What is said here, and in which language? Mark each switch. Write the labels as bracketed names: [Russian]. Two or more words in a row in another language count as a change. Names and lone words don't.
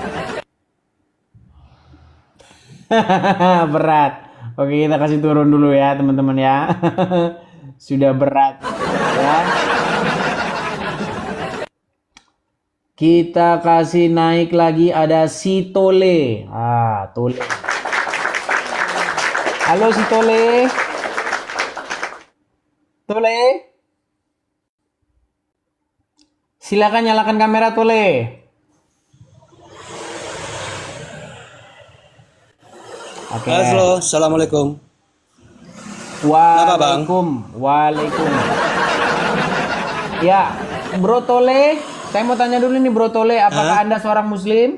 [Indonesian] Berat. Oke, kita kasih turun dulu ya teman-teman ya. Sudah berat ya. Kita kasih naik lagi, ada si Tole. Tole. Halo si Tole. Tole. Silakan nyalakan kamera Tole. Oke. Halo, assalamualaikum. Waalaikum. Ya, Bro Tole, saya mau tanya dulu nih Bro Tole, apakah Anda seorang muslim?